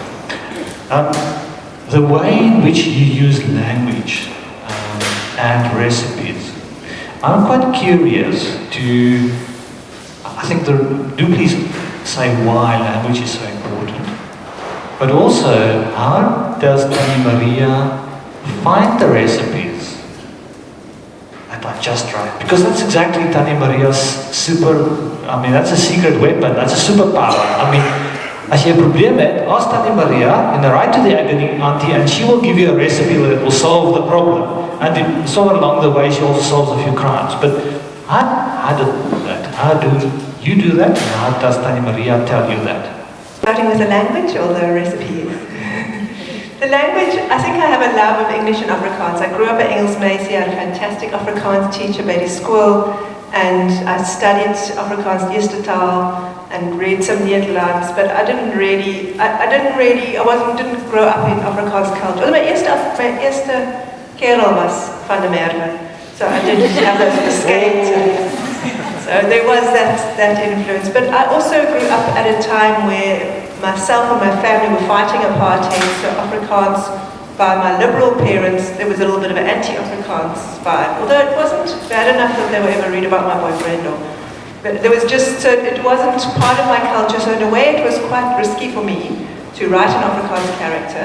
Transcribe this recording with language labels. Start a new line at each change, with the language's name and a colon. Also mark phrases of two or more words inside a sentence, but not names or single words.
English: The way in which you use language and recipes, I'm quite curious to, I think, do please say why language is so important. But also, how does Tanya Maria find the recipes that are just right? Because that's exactly Tanya Maria's that's a secret weapon, that's a superpower. I mean,
Afrikaans: as jy 'n probleem het,
English: ask Tanya Maria and write to the agony auntie, and she will give you a recipe that will solve the problem. And somewhere along the way, she also solves a few crimes. But how do that? How do you do that? And how does Tanya Maria tell you that? Starting with the language or the recipes? The language, I think I have a love of English and Afrikaans. I grew up at Engelsmeise, I had a fantastic Afrikaans teacher by the school, and I studied Afrikaans
Afrikaans: eerste taal
English: and read some Nederlands, but I didn't grow up in Afrikaans culture.
Afrikaans: My eerste kerel was van der Merwe,
English: so I did have those escapes. So there was that influence. But I also grew up at a time where myself and my family were fighting apartheid, so Afrikaans, by my liberal parents, there was a little bit of an anti-Afrikaans vibe, although it wasn't bad enough that they were ever read about my boyfriend, but there was just, so it wasn't part of my culture, so in a way it was quite risky for me to write an Afrikaans character.